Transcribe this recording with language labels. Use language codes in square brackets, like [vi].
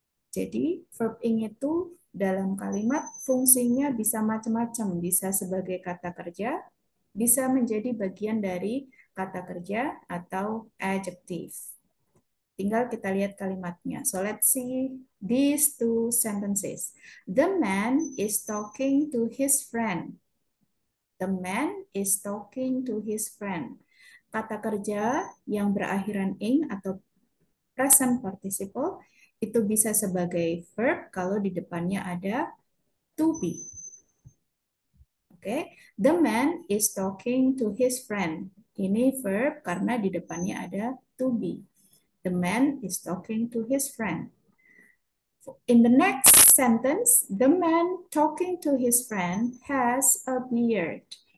[id] Jadi verb ing itu dalam kalimat fungsinya bisa macam-macam, bisa sebagai kata kerja, bisa menjadi bagian dari kata kerja atau adjective. Tinggal kita lihat kalimatnya. [en] So let's see these two sentences. The man is talking to his friend. The man is talking to his friend. [id] Kata kerja yang berakhiran ing atau present participle itu bisa sebagai verb kalau di depannya ada to be. [en] Oke, the man is talking to his friend. [id] Ini verb karena di depannya ada to be. [en] The man is talking to his friend. In the next sentence, the man talking to his friend has a beard.